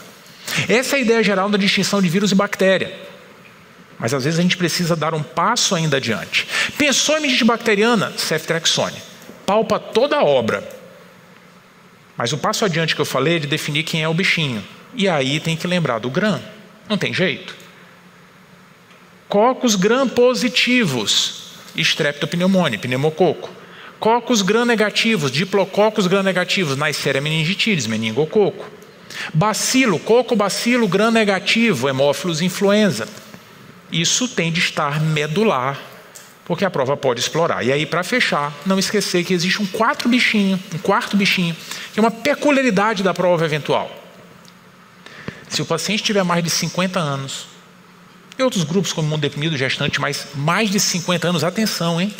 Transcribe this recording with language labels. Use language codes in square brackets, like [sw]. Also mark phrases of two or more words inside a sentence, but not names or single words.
[pt] Essa é a ideia geral da distinção de vírus e bactéria. Mas às vezes a gente precisa dar um passo ainda adiante. Pensou em meningite bacteriana? Ceftriaxone. Palpa toda a obra. Mas o passo adiante que eu falei é de definir quem é o bichinho. E aí tem que lembrar do gram. Não tem jeito. Cocos gram-positivos. Streptopneumoniae, pneumococo. Cocos gram-negativos, diplococos gram-negativos. Neisseria meningitidis, meningococo. Bacilo, coco-bacilo gram-negativo, hemófilos influenza. Isso tem de estar medular, porque a prova pode explorar. E aí, para fechar, não esquecer que existe um quarto bichinho, que é uma peculiaridade da prova eventual. Se o paciente tiver mais de 50 anos, e outros grupos como imunodeprimido, gestante, mas mais de 50 anos, atenção, hein?